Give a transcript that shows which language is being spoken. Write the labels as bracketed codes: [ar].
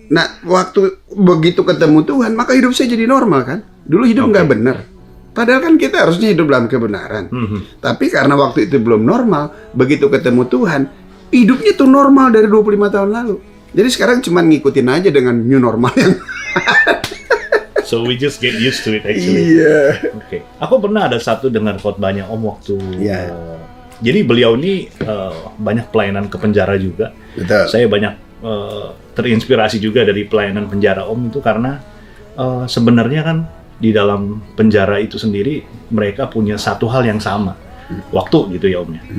[id] Nah, waktu begitu ketemu Tuhan, maka hidup saya jadi normal kan? Dulu hidup nggak benar. Padahal kan kita harusnya hidup dalam kebenaran. Tapi karena waktu itu belum normal, begitu ketemu Tuhan, hidupnya tuh normal dari 25 tahun lalu. Jadi sekarang cuma ngikutin aja dengan new normal yang [en] So we just get used to it actually. [id] Iya. Oke. Aku pernah ada satu dengar khotbahnya Om waktu jadi beliau ini banyak pelayanan ke penjara juga. Betul. Saya banyak terinspirasi juga dari pelayanan penjara Om itu karena sebenarnya kan di dalam penjara itu sendiri mereka punya satu hal yang sama, waktu gitu ya Om ya.